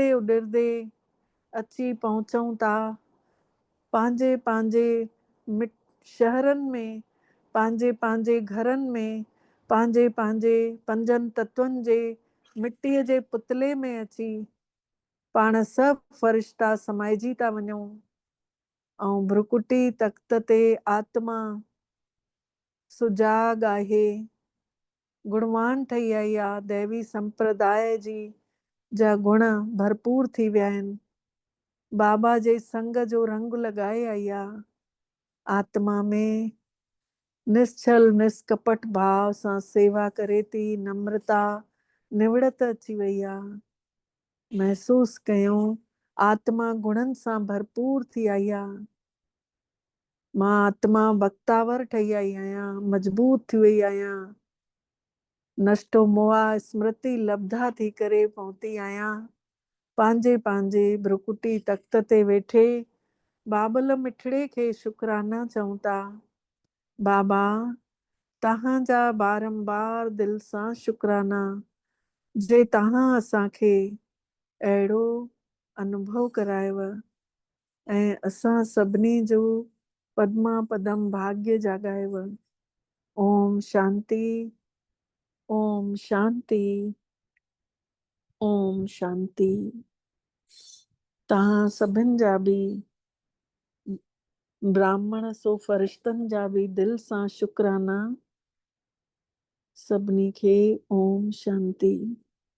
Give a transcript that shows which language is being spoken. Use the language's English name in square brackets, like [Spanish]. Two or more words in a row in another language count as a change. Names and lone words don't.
[Sindhi] उॾरदे अची पहुचूं था पंहिंजे पंहिंजे शहरनि में, पंहिंजे पंहिंजे घरनि में, पंहिंजे पंहिंजे 5 तत्वनि जे मिटीअ जे पुतले में अची पाण सभु फ़रिश्ता समाइजी था वञूं ऐं भ्रुकुटी तख़्त ते आत्मा सुजाग आहे, गुणवान ठही आई आहे। दैवी संप्रदाय जी जा गुण भरपूर थी विया आहिनि। बाबा जे संग जो रंग लॻाए आई आहे। आत्मा में निश्चल निष्कपट भाव सां सेवा करे थी, नम्रता निवड़त अची वई आहे। महसूस कयूं आत्मा गुणनि सां भरपूर थी आई आहे। मां आत्मा बख्तावर ठही आई आहियां, मजबूत थी वई आहियां। [Sanskrit] नष्टो मोहा स्मृति लब्धा [Sindhi] थी करे पहुती आहियां। पंहिंजे पंहिंजे भ्रुकुटी तख़्त ते वेठे बाबल मिठड़े खे शुकराना चऊं था। बाबा तव्हांजा बारंबार दिल सां शुकराना जे तव्हां असांखे अहिड़ो अनुभव करायव ऐं असां सभिनी जो पदमा पदम भाग्य जाॻायव। ओम शांति, ओम शांति, ओम शांति। तव्हां सभिनि जा बि ब्राह्मण सो फ़रिश्तनि जा बि दिल सां शुकराना। सभिनी खे ओम शांति।